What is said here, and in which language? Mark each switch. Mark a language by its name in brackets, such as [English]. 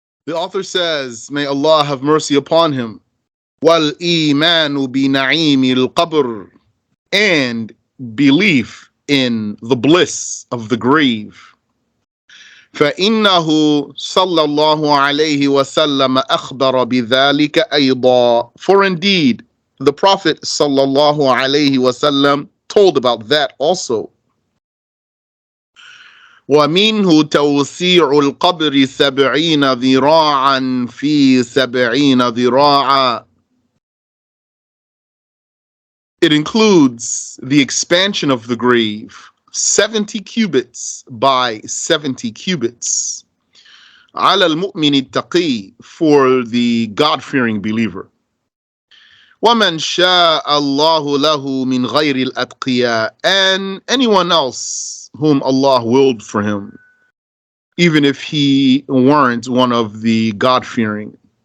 [English] The author says, may Allah have mercy upon him, [Arabic] وَالْإِيمَانُ بِنَعِيمِ الْقَبْرِ, [English] and belief in the bliss of the grave. [Arabic] فإنه صلى الله عليه وسلم أخبر بذلك أيضا. [English] For indeed, the Prophet [Arabic] صلى الله عليه وسلم [English] told about that also. [Arabic] ومنه توسيع القبر 70 ذراعا في 70 ذراعا. [English] It includes the expansion of the grave 70 cubits by 70 cubits. [Arabic] على المؤمن التقي, [English] for the God-fearing believer. [Arabic] ومن شاء الله له من غير الأتقياء, [English] and anyone else whom Allah willed for him, even if he weren't one of the God-fearing.